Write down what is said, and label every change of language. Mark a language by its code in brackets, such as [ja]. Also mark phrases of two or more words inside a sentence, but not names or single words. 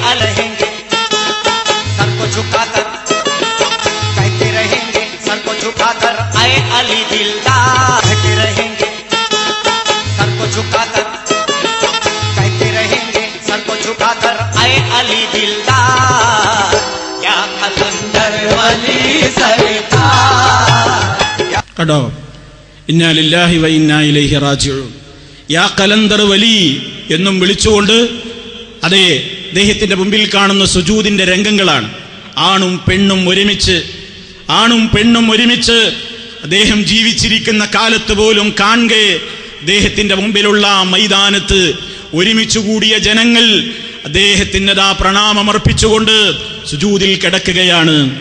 [hi] रहेंगे सर को झुकाकर, कहते रहेंगे सर को झुकाकर, आए अली दिलदार। कहते रहेंगे सर को झुकाकर, कहते रहेंगे सर को झुकाकर, आए अली दिलदार। क्या कलंदर वली सरकार। [ml] കണ്ടോ, [ar] إنا لله و إنا إليه راجعون. [ml] യാ കലന്ദർ വലി എന്നും വിളിച്ചുകൊണ്ട് അതേ അദ്ദേഹത്തിന്റെ മുമ്പിൽ കാണുന്ന സുജൂദിന്റെ രംഗങ്ങളാണ്. ആണും പെണ്ണും ഒരുമിച്ച് അദ്ദേഹം ജീവിച്ചിരിക്കുന്ന കാലത്ത് പോലും കാണെ അദ്ദേഹത്തിന്റെ മുമ്പിലുള്ള മൈതാനത്ത് ഒരുമിച്ചു കൂടിയ ജനങ്ങൾ അദ്ദേഹത്തിൻ്റെതാ പ്രണാമമർപ്പിച്ചുകൊണ്ട് സുജൂദിൽ കിടക്കുകയാണ്.